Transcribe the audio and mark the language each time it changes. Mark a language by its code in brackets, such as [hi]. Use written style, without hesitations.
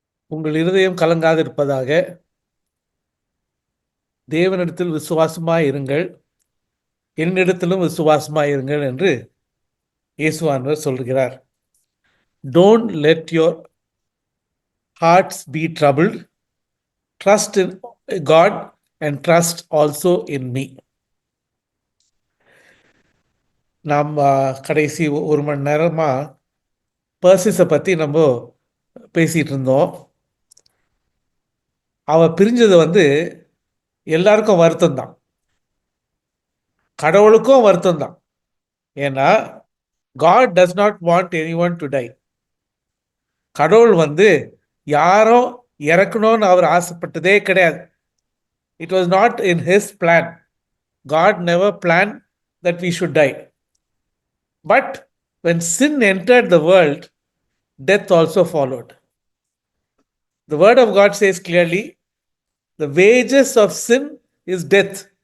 [ta] உங்கள் இருதயம் கலங்காதிருப்பதாக, தேவனிடத்தில் விசுவாசமாய் இருங்கள், என்னிடத்திலும் விசுவாசமாய் இருங்கள் என்று இயேசுவானவர் சொல்கிறார். [en] Don't let your hearts be troubled. Trust in God and trust also in me. [ta] நாம் கடைசி 1 மணி நேரமா பர்சிஸை பற்றி நம்ம பேசிகிட்டு இருந்தோம். அவள் பிரிஞ்சது எல்லாருக்கும் வருத்தம் தான், கடவுளுக்கும் வருத்தம் தான். [en] ஏன்னா God does not want anyone to die. [ta] கடவுள் யாரும் இறக்கணும்னு அவர் ஆசைப்பட்டதே கிடையாது. [en] It was not in his plan. God never planned that we should die. But when sin entered the world, death also followed. The word of God says clearly, the wages of sin is death.